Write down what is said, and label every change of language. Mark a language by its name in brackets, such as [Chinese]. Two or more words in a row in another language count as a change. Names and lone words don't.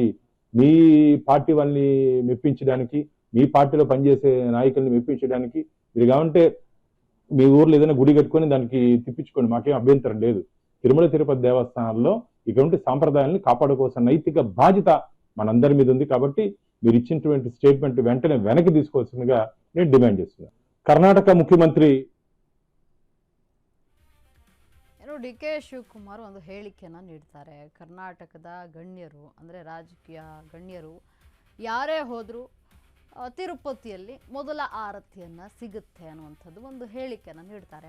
[Telugu] మీ పార్టీ వాళ్ళని మెప్పించడానికి, మీ పార్టీలో పనిచేసే నాయకుల్ని మెప్పించడానికి మీరు కావంటే మీ ఊర్లో ఏదైనా గుడి కట్టుకొని దానికి తిప్పించుకోండి, మాకేం అభ్యంతరం లేదు. తిరుమల తిరుపతి దేవస్థానాల్లో ఇటువంటి సాంప్రదాయాన్ని కాపాడుకోవాల్సిన నైతిక బాధ్యత మనందరి మీద ఉంది. కాబట్టి మీరు ఇచ్చినటువంటి స్టేట్మెంట్ వెంటనే వెనక్కి తీసుకోవాల్సిందిగా నేను డిమాండ్ చేస్తున్నాను. కర్ణాటక ముఖ్యమంత్రి [Kannada] ಡಿ ಕೆ ಶಿವಕುಮಾರ್ ಒಂದು ಹೇಳಿಕೆಯನ್ನು ನೀಡ್ತಾರೆ. ಕರ್ನಾಟಕದ ಗಣ್ಯರು ಅಂದರೆ ರಾಜಕೀಯ ಗಣ್ಯರು ಯಾರೇ ಹೋದರೂ ತಿರುಪತಿಯಲ್ಲಿ ಮೊದಲ ಆರತಿಯನ್ನು ಸಿಗುತ್ತೆ ಅನ್ನುವಂಥದ್ದು ಒಂದು ಹೇಳಿಕೆಯನ್ನು ನೀಡ್ತಾರೆ.